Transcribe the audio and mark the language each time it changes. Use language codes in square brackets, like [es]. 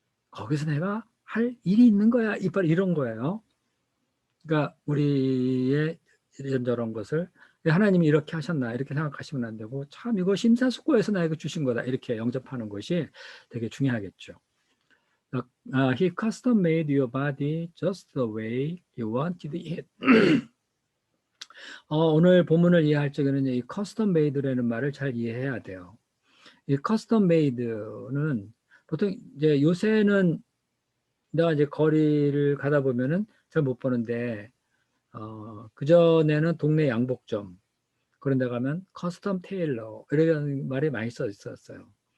[ko] 거기서 내가 할 일이 있는 거야. 이런 거예요. 그러니까 우리의 이런저런 것을 하나님이 이렇게 하셨나 이렇게 생각하시면 안 되고 참 이거 심사숙고해서 나에게 주신 거다 이렇게 영접하는 것이 되게 중요하겠죠. [en] He custom made your body just the way you wanted it. [ko] 오늘 본문을 이해할 적에는 이 custom made라는 말을 잘 이해해야 돼요. 이 custom made는 보통 이제 요새는 내가 이제 거리를 가다 보면은 잘 못 보는데 그전에는 동네 양복점 그런 데 가면 커스텀 테일러 이런 말이 많이 써 있었어요.